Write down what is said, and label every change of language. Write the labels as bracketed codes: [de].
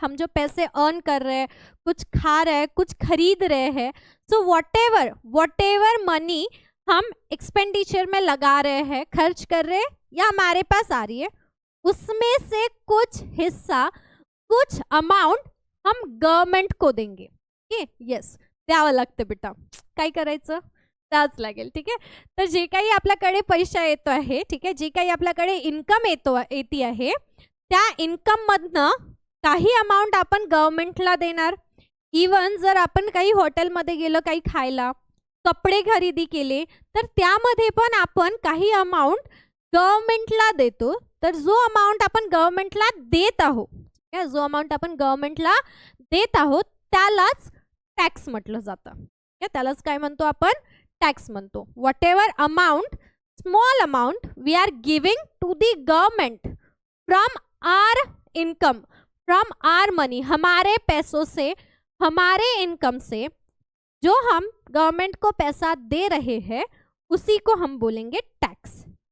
[hi] हम जो पैसे अर्न कर रहे हैं, कुछ खा रहे हैं, कुछ खरीद रहे हैं, सो वॉटेवर मनी हम एक्सपेंडिचर में लगा रहे हैं, खर्च कर रहे हैं या हमारे पास आ रही है, उसमें से कुछ हिस्सा, कुछ अमाउंट हम गव्हर्नमेंट को देंगे. [mr] ओके, येस, द्यावं लागतं बेटा. काय करायचं? द्यावंच लागेल. ठीक आहे. तर जे काही आपल्याकडे पैसा येतो आहे, ठीक आहे, जे काही आपल्याकडे इन्कम येती आहे, त्या इन्कम मधनं काही अमाऊंट आपण गव्हर्नमेंटला देणार. इवन जर आपण काही हॉटेलमध्ये गेलो, काही खायला, कपडे खरेदी केले, तर त्यामध्ये पण आपण काही अमाऊंट गव्हर्नमेंटला देतो. तर जो अमाऊंट आपण गव्हर्नमेंटला देत आहोत, जो अमाऊंट आपण गव्हर्नमेंटला देत आहोत, त्यालाच टॅक्स म्हटलं जातं. त्यालाच काय म्हणतो आपण? टॅक्स म्हणतो. [en] whatever amount, small amount we are giving to the government from our income, from our money, [hi] हमारे पैसों से, हमारे इनकम से जो हम गवर्नमेंट को पैसा दे रहे हैं, उसी को हम बोलेंगे टैक्स.